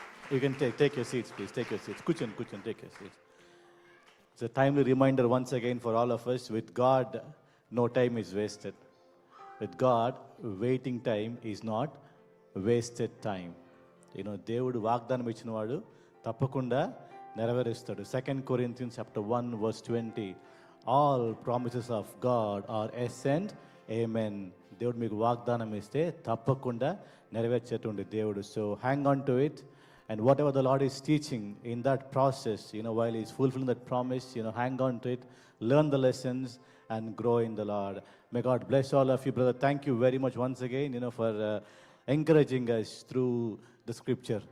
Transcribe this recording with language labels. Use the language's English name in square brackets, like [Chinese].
[English] You can take your seats, please. Take your seats. Kuchan, take your seats. It's a timely reminder once again for all of us. With God, no time is wasted. With God, waiting time is not wasted time. You know, [Telugu] దేవుడు వాగ్దానం ఇచ్చిన వాడు తప్పకుండా నెరవేరుస్తాడు. [English] 2 Corinthians chapter 1 verse 20. All promises of God are yes and amen. [Telugu] దేవుడు మీకు వాగ్దానం ఇస్తే తప్పకుండా నెరవేర్చేటువంటి దేవుడు. [English] So hang on to it, and whatever the Lord is teaching in that process, you know, while He's fulfilling that promise, you know, hang on to it, learn the lessons and grow in the Lord. May God bless all of you, brother. Thank you very much once again, you know, for encouraging us through the scripture.